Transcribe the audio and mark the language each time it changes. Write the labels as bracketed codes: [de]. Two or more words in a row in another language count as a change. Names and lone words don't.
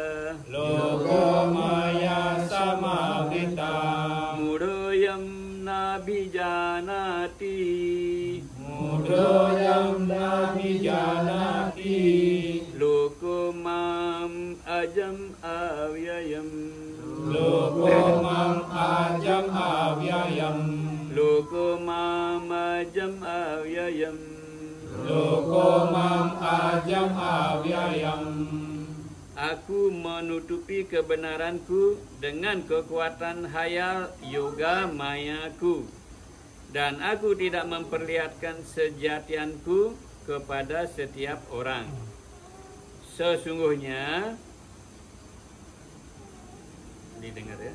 [sa] Mudhoyam Nabhijanati Lokomam ajam avyayam Lokomam ajam avyayam [id] Aku menutupi kebenaranku dengan kekuatan hayal yoga mayaku, dan aku tidak memperlihatkan sejatianku kepada setiap orang. Sesungguhnya, didengar ya.